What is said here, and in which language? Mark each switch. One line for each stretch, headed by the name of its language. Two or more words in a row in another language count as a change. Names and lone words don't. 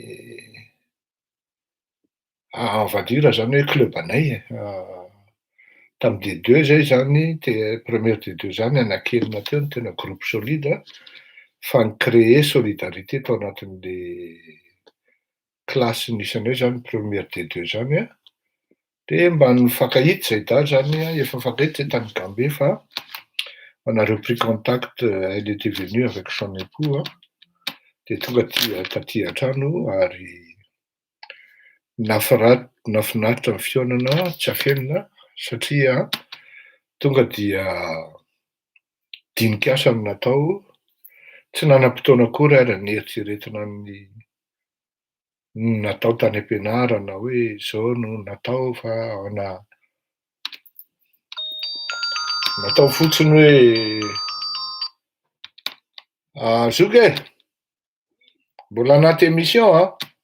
Malagasy: Anvadira zany hoe club anay tamin'ny D2 zay zany première D2 zany anakenina teo ny tena
French: groupe solide
Malagasy: fa nicréer solidarité tao anatin'le klasy nisanay zany première D2 zany dia mba nifankahity Zaida zany efa mifankahity tany Gambe
French: fa on a repris contact, elle était venue avec son époux dia
Malagasy: tonga taty an-trano ary nafinaritra ny fihaonana tsy afenina satria tonga dia dinikasa no natao tsy nanam-potoana akory ary nieritreretina ny natao tany am-pianarana hoe zao no natao fa natao fotsiny hoe zoky mbola anaty émission